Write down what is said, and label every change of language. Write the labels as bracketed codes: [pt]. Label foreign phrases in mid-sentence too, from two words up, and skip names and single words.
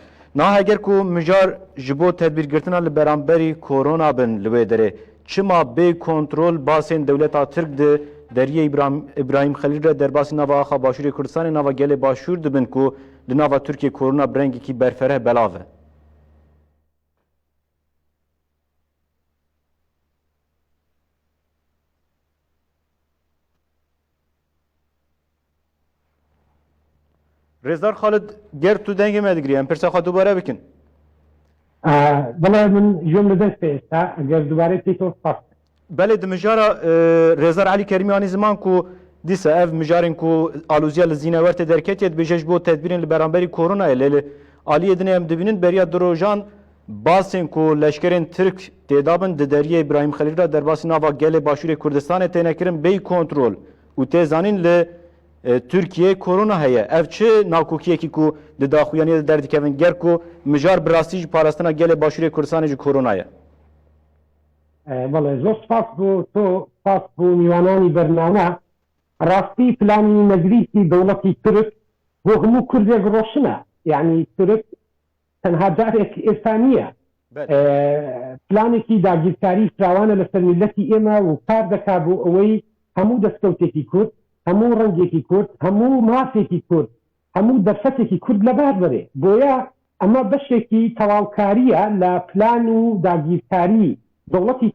[ku] Niha eger ku mijar ji bo tedbîrgirtina li beramberî korona bin li wê derê çima bê kontrol basên dewleta Tirk di deriyê İbrahim Xelîl re derbasî nava axa Başûrê Kurdistanê nava gelê Başûr dibin ku li nava Tirkiye korona bi rengekî berfereh belav e. Rêzdar Xalit ger tu dengê me digirî em pirsa xwe dubare bikin. [ckb] بەڵێ من ژۆم لە دەست ئێستا ئەگەر دووبارەی پێیتەوە سپاس. [ku] Belê di mijara Rêzar Elî Kerimî anî ziman ku dîsa ev mijarên ku alûziya li zînewertê derketiye dibêje ji bo tedbîrên li beramberî koronayê lê aliyê dinê em dibînin beriya di rojan basên ku leşkerên Tirk têdabin di deriyê İbrahim Xelîl re derbasî nava gelê Başûrê Kurdistanê têne kirin bêy kontrol û tê zanîn li Tirkiye korona heye. Ev çi nakokiyekî ku di daxuyaniyê de derdikevin ger ku mijar bi rastî ji parastina gelê Başûrê Kurdistanê ji koronaye. [ckb] بەڵێ زۆر سپاس بۆ تۆ سپاس بۆ میوانانی بەرنامە. ڕاستی پلانی نەگریستی دەوڵەتی تورک بۆ هەموو کوردێک ڕۆشنە یعنی تورک تەنها جارێک ئێستا نییە پلانێکی داگیرکاری فراوانە لەسەر میلەتی ئێمە و کار دەکا بۆ ئەوەی هەموو دەستکەوتێکی کورد هەموو ڕەنگێکی کورد هەموو مافێکی کورد هەموو دەرفەتێکی کورد لەبار بەرێ بۆیە ئەمە بەشێکی تەواوکاریە لە پلان و داگیرکاری دەوڵەتی